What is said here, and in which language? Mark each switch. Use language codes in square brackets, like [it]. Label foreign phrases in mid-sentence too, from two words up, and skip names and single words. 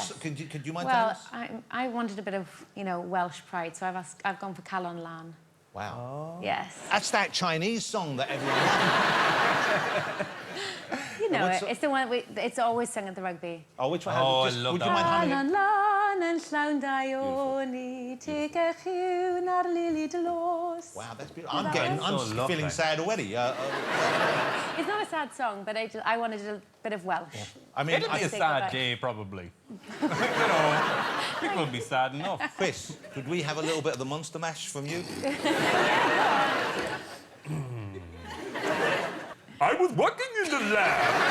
[en] Could you mind telling us? Well, I wanted a bit of Welsh pride, so I've gone for Calon Lan. Wow. Yes. That's that Chinese song that everyone loves. You know it. It's the one it's always sung at the rugby. Oh, which one? Oh, I love would you mind humming it? [cy] Calon Lan yn llawn daioni, tegech yw na'r lili dlos. [en] Wow, that's beautiful. I'm feeling sad already. It's not a sad song, but I wanted a bit of Welsh. Yeah. I mean, it'll be a sad day, probably. You know, people will be sad enough. Chris, could we have a little bit of the Monster Mash from you? I was working in the lab.